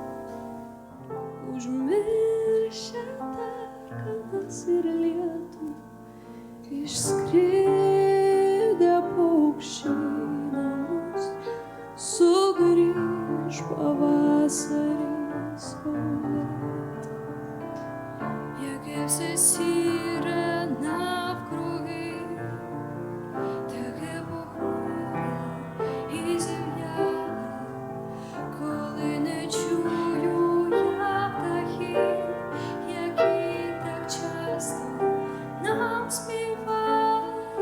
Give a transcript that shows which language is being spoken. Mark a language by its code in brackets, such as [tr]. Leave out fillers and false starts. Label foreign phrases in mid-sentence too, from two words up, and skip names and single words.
[lt] užmiršę darganas ir lietų, išskridę paukščiai į namus, sugrįž pavasarį saulėtą. [uk] Як се сіре навкруги, таке похмуре і зів'яле, коли не чую я птахів, які так часто нам співали.